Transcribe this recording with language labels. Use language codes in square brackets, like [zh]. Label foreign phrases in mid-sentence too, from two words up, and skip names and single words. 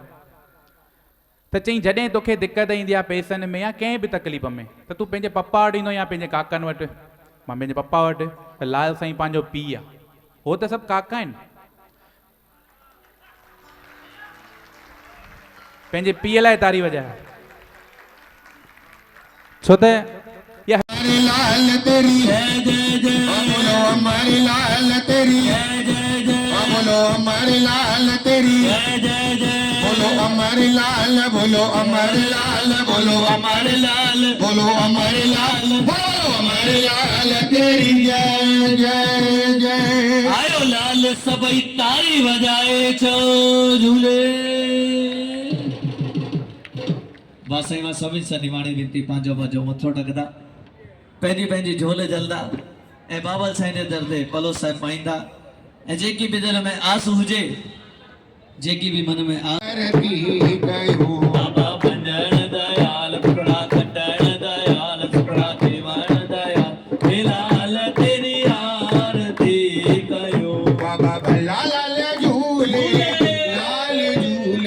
[sd] त चईं जॾहिं तोखे दिक़त ईंदी आहे पैसनि में या कंहिं बि तकलीफ़ में, त तूं पंहिंजे पप्पा वटि ईंदो या पंहिंजे काकनि वटि? मां पंहिंजे पप्पा वटि। त लाल साईं पंहिंजो पीउ आहे, हो त सभु काका आहिनि, पंहिंजे पीउ लाइ तारी वॼाए। छो त [hi] लाल तेरी जय जय जय, बोलो हमारी लाल तेरी जय जय जय, बोलो हमारी लाल तेरी जय जय जय, बोलो हमारी लाल, बोलो हमारी लाल, बोलो हमारी लाल, बोलो हमारी लाल, बोलो हमारी लाल तेरी जय जय जय। [sd] आयो लाल सभई तारी वजाए छो झूले। वासाई मां सभिनी सां निमाणी विनती, पंहिंजो पंहिंजो मथो टकंदा, पंहिंजी पंहिंजी झोल जलदा ऐं बाबा साईं जे दर ते पलो साहिब पाईंदा। ऐं जेकी बि दिलि में आस हुजे, जेकी बि मन में आस, बाबा भंजण दयाल, फुकड़ा कटण दयाल, फुकड़ा देवण दयाल, हे लाल तेरी आरती कयो। बाबा भला लाल झूले, लाल झूले,